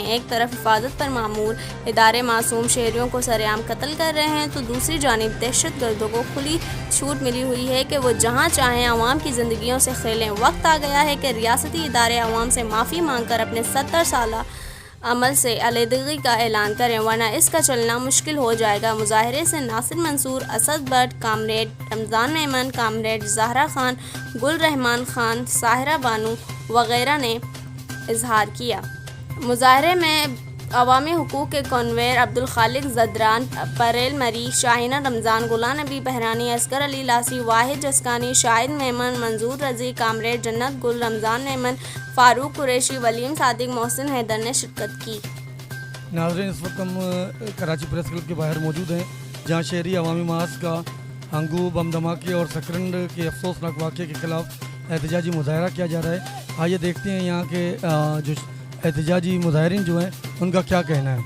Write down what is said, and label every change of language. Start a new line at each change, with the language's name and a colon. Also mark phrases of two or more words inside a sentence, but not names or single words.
Urdu: ایک طرف حفاظت پر مامور ادارے معصوم شہریوں کو سرِعام قتل کر رہے ہیں، تو دوسری جانب دہشت گردوں کو کھلی چھوٹ ملی ہوئی ہے کہ وہ جہاں چاہیں عوام کی زندگیوں سے کھیلیں. وقت آ گیا ہے کہ ریاستی ادارے عوام سے معافی مانگ کر اپنے 70 سال عمل سے علیحدگی کا اعلان کریں، ورنہ اسکا چلنا مشکل ہو جائے گا. مظاہرے سے ناصر منصور، اسد بھٹ، کامریڈ رمضان میمن، کامریڈ زہرا خان، گل رحمان خان، ساحرہ بانو وغیرہ نے اظہار کیا. مظاہرے میں عوامی حقوق کے کنوینر عبدل خالق زدران، پریل مری، شاہینہ رمضان، غلام نبی بہرانی، اصغر علی لاسی، واحد جسکانی، شاہد میمن، منظور رضی، کامریڈ جنت گل، رمضان میمن، فاروق قریشی، ولیم صادق، محسن حیدر نے شرکت کی. ناظرین، اس وقت ہم کراچی پریس کلب کے باہر موجود ہیں، جہاں شہری عوامی ماس کا ہنگو، بم دھماکے اور سکرنڈ کے افسوسناک واقعے کے خلاف احتجاجی مظاہرہ کیا جا رہا ہے. آئیے دیکھتے ہیں یہاں کے جو احتجاجی مظاہرین جو ہیں انکا کیا کہنا ہے.